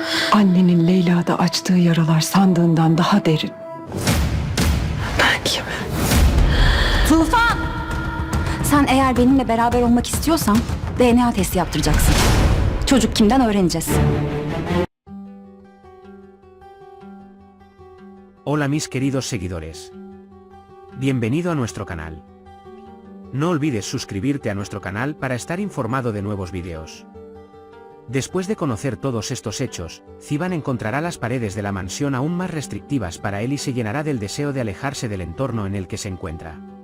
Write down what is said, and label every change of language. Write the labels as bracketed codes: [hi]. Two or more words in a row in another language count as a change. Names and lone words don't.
[tr] Annenin Leyla'da açtığı yaralar sandığından daha derin. Ben kimim? Tufan! Sen eğer benimle beraber olmak istiyorsan DNA testi yaptıracaksın. Çocuk kimden öğreneceğiz. [es] Hola mis queridos seguidores. Bienvenido a nuestro canal. No olvides suscribirte a nuestro canal para estar informado de nuevos vídeos. Después de conocer todos estos hechos, Ziban encontrará las paredes de la mansión aún más restrictivas para él y se llenará del deseo de alejarse del entorno en el que se encuentra.